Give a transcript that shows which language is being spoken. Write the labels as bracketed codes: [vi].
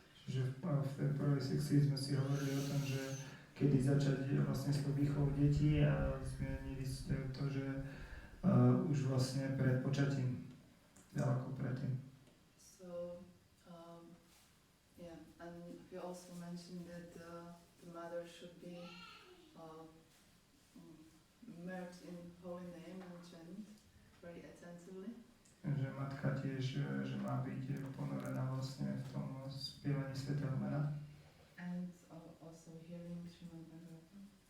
[sk] Čiže v tej prvej sekcii sme si hovorili o tom, že kedy začať vlastne s tou výchovou detí a zmienili ste to, že už vlastne pred počatím, ďaleko predtým. [en] So, yeah, and you also mentioned that the mother should be merged in holy name and chant very attentively. [sk] Že matka tiež, že má byť ponorená vlastne v tom spievaní svätého mena. [en] And also hearing Srimad Bhagavatam.